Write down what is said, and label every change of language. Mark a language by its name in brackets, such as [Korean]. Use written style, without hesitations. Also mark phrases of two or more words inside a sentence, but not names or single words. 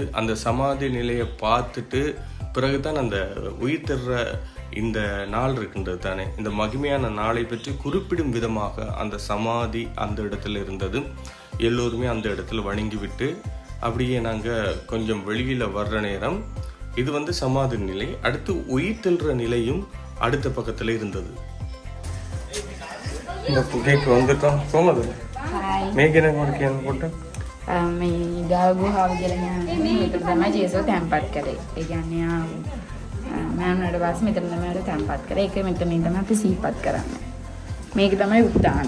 [Tamil] அந்த சமாதி நிலையை பார்த்துட்டு பிறகுதான் அந்த உயிர் தர்ற இந்த நாள் இருக்கின்றது தானே, இந்த மகிமையான நாளை பற்றி குறிப்பிடும் விதமாக அந்த சமாதி அந்த இடத்துல இருந்தது. எல்லோருமே அந்த இடத்துல வணங்கி விட்டு அப்படியே நாங்கள் கொஞ்சம் வெளியில் வர்ற நேரம் இது வந்து சமாதி நிலை. அடுத்து உயிர் தள்ளுற நிலையும் அடுத்த பக்கத்தில் இருந்தது. இந்த குகைக்கு வந்துட்டோம். கோமது [Sinhala] මේකෙන කොට කියන්න පොඩ්ඩක්. මේ ගාගුහාව කියලා කියන්නේ මෙතන තමයි ජේසුස් තැන්පත් කරේ. ඒ කියන්නේ මෑමනට පස්සේ මෙතන තමයි අපි තැන්පත් කරේ. ඒක මෙතනින් තමයි අපි සිහිපත් කරන්නේ. මේක තමයි උත්තානේ.